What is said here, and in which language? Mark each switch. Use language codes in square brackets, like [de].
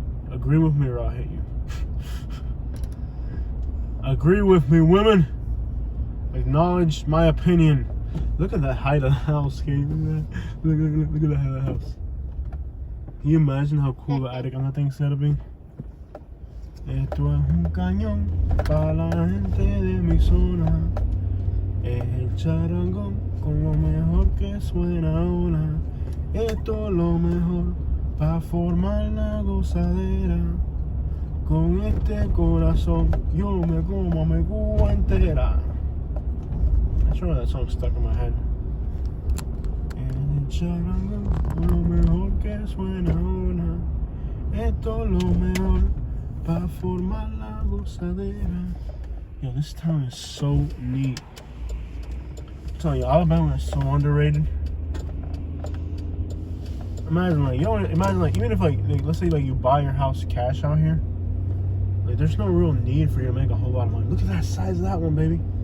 [en] Agree with me or I'll hit you. Agree with me, women. Acknowledge my opinion. Look at the height of the house, Kate. Look at the height of the house. Can you imagine how cool the attic on that thing's gonna be? [es] Esto es un cañón para la gente de mi zona. Es el charangón con lo mejor que suena ahora. Esto es lo mejor para formar la gozadera. Con este corazón yo me como mi Cuba entera. [en] I'm sure that song stuck in my head. [es] El charangón con lo mejor que suena ahora. Esto es lo mejor para formar la gozadera. [en] Yo, this town is so neat. I'm telling you, Alabama is so underrated. Imagine like even if like let's say like you buy your house cash out here, like there's no real need for you to make a whole lot of money. Look at that size of that one, baby.